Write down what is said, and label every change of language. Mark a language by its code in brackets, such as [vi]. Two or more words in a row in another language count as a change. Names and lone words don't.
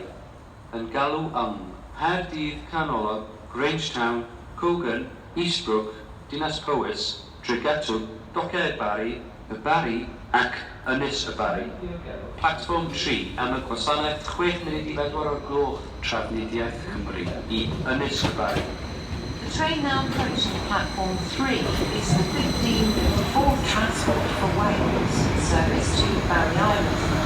[cy] Yn galw am Nghaerdydd Canolog, Grangetown, Cogan, Eastbrook, Dinas Powys, Tregatwm, Doced Bari, y Bari ac Ynys y Bari. Platfform 3 am y gwasanaeth 6 munud I 4 o'r gloch Trafnidiaeth Cymru I Ynys y Bari. [en] The train now approaching platform 3 is the 1554th transport for Wales, service to Barry Island.